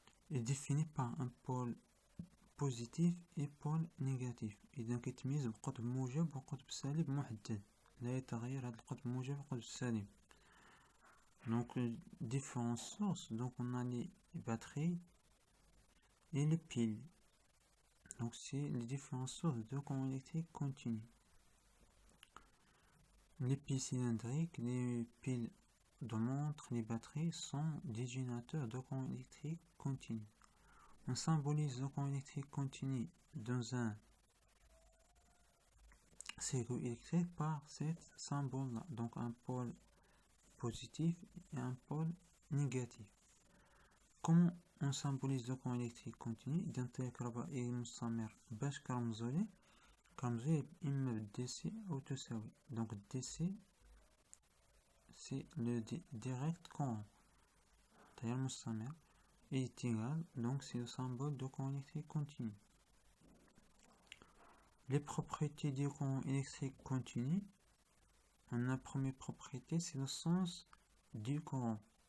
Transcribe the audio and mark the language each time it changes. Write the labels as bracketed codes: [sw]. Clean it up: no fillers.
[fr] est défini par un pôle positif et pôle négatif. [ar] إذا كيتميز بقطب موجب وقطب سالب محدد لا يتغير هذا القطب الموجب والقطب السالب. [fr] Donc différentes sources, donc on a les batteries et les piles. Donc c'est les différentes sources de courant électrique continu. Les piles cylindriques, les piles de montre, les batteries sont des générateurs de courant électrique continu. On symbolise le courant électrique continu dans un circuit électrique par cet symbole-là, donc un pôle positif et un pôle négatif. Comment on symbolise le courant électrique continu؟ [ar] إذا الكهربائي المستمر باش كرمزوليه إما بالDC أو تساوي. [fr] Donc DC c'est le direct courant [ar] تيار مستمر [fr] et est égal, donc c'est le symbole de courant électrique continu. Les propriétés du courant électrique continu, on a la première propriété, c'est le sens du courant.